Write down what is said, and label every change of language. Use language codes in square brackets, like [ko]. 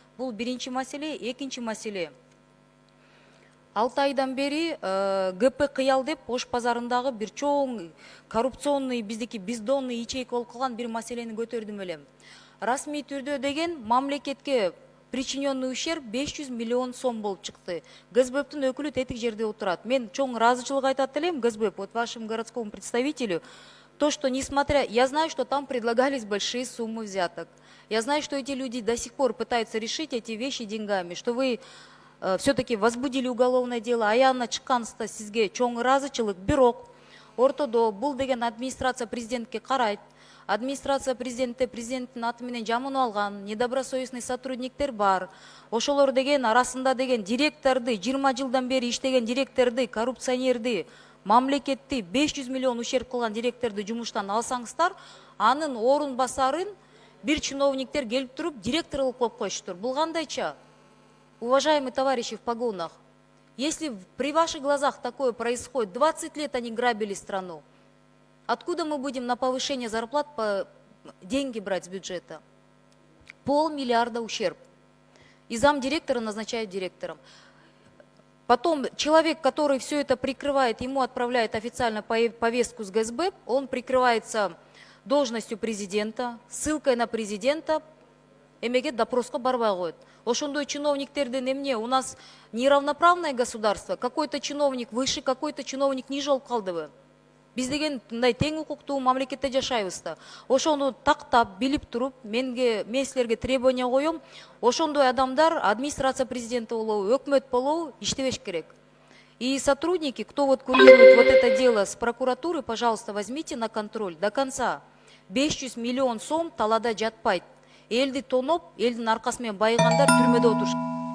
[ky] Бул биринчи маселе. Экинчи маселе. 6 айдан бери ГП Кыял деп Ош базарындагы бир чоң коррупционный биздики [ru] бездонный ячейка [ky] болуп калган бир маселени көтөрдүм элем. Расмий түрдө деген мамлекетке [ru] причиненный ущерб [ky] 500 миллион сом болуп чыкты. ГСБПтын өкүлү тетик жерде отурат. Мен чоң ыраазычылык айтат элем [ru] ГСБП, вот вашему городскому представителю, то, что несмотря... Я знаю, что там предлагались большие суммы взяток. Я знаю, что эти люди до сих пор пытаются решить эти вещи деньгами, что вы все-таки возбудили уголовное дело, [ky] аянына чыкканыңызда сизге чоң ыраазычылык. Бирок ортодо бул деген администрация президентке карайт. Администрация президенттин аты менен жамынып алган [ru] недобросовестный [ky] сотрудниктер бар. Ошолор деген арасында деген директорду, 20 жылдан бери иштеген директорду, коррупционерди, мамлекетти 500 миллион ущерб кылган директорду жумуштан алсаңыздар, анын орун басарын бир чиновниктер келип туруп директор кылып коюп коюштур. Бул кандайча? [ru] Уважаемые товарищи в погонах, если при ваших глазах такое происходит, 20 лет они грабили страну, откуда мы будем на повышение зарплат деньги брать с бюджета? 500 миллиарда ущерб. И замдиректора назначают директором. Потом человек, который все это прикрывает, ему отправляют официально повестку с ГСБ, он прикрывается должностью президента, ссылкой на президента, [ky] эмеге допроска барбай коет. Ошондой чиновниктерден эмне? [ru] У нас неравноправное государство. Какой-то чиновник выше, какой-то чиновник ниже [ky] болуп калдыбы. Биз деген мындай тең укуктуу мамлекетте жашайбыз да. Ошону тактап, билип туруп, мен силерге требование коем. Ошондой адамдар [ru] администрация президента [ky] болобу, өкмөт болобу иштебеш керек. [ru] И сотрудники, кто вот курирует вот это дело с прокуратуры, пожалуйста, возьмите на контроль до конца. [ky] 500 миллион сом талада жатпайт. Элди тоноп, элдин аркасы менен байыгандар түрмөдө отуруш.